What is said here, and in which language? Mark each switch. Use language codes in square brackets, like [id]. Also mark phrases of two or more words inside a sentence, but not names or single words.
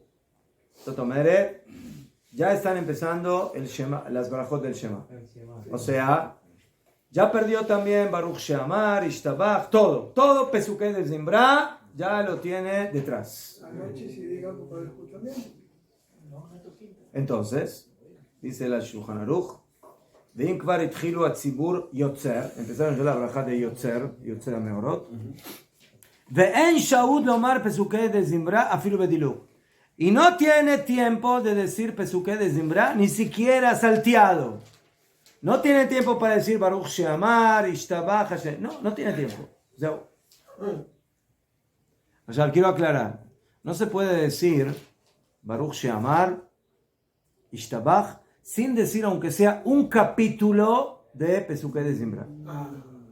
[es] Totomere, ya están empezando el Shema, las barajot del Shema. O sea, ya perdió también Baruch She'amar, Ishtabach, todo Pesukei de Zimbra ya lo tiene detrás. Entonces, dice la Shulchan Aruch, [he] ואם כבר התחילו הציבור יוצר, [es] empezaron ya la braja de יוצר המאורות, [he] ואין שהות לומר פסוקי דזמרה אפילו בדילוג. [es] Y no tiene tiempo de decir Pesukei de Zimbra, ni siquiera salteado. No tiene tiempo para decir Baruch She'amar, Ishtabach, Hashem. No tiene tiempo. O sea, quiero aclarar. No se puede decir Baruch She'amar, Ishtabach, sin decir aunque sea un capítulo de Pesukei de Zimbra.